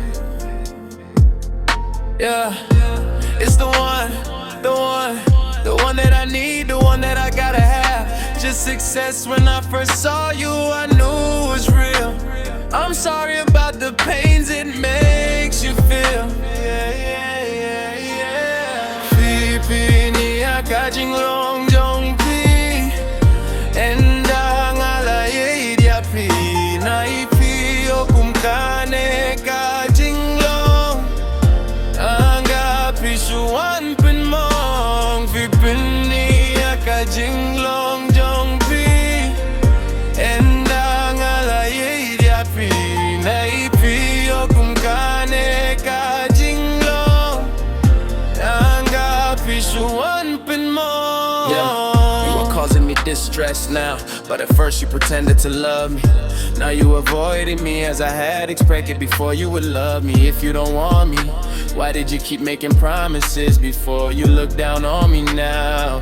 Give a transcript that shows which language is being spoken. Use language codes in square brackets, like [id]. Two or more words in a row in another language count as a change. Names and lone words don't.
[en] Yeah, it's the one that I need, the one that I gotta have. Just success. When I first saw you, I knew it was real. I'm sorry about the pains it makes you feel. [kha] Niya ka jinglong jong pi enda ngalaye dia pi nai pi okum kane ka jinglong anga pi shuan pen mong pi pen niya ka jinglong jong pi enda ngalaye dia pi nai pi okum kane ka jinglong anga pi shuan. [en] Yeah, you were causing me distress now, but at first you pretended to love me. Now you avoiding me as I had expected before. You would love me if you don't want me. Why did you keep making promises before you look down on me now?